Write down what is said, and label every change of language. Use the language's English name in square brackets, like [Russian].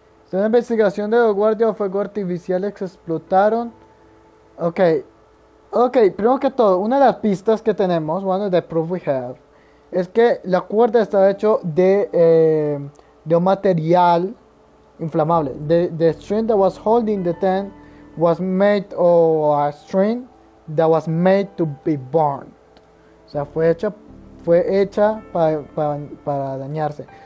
[Spanish] La investigación de los guardias de fuego artificiales que explotaron. Ok, primero que todo, una de las pistas que tenemos, [English] one of the proof we have, [Spanish] es que la cuerda está hecho de un material inflamable. [English] The string that was holding the tent was made of a string that was made to be burned. [Spanish] O sea, fue hecha para dañarse.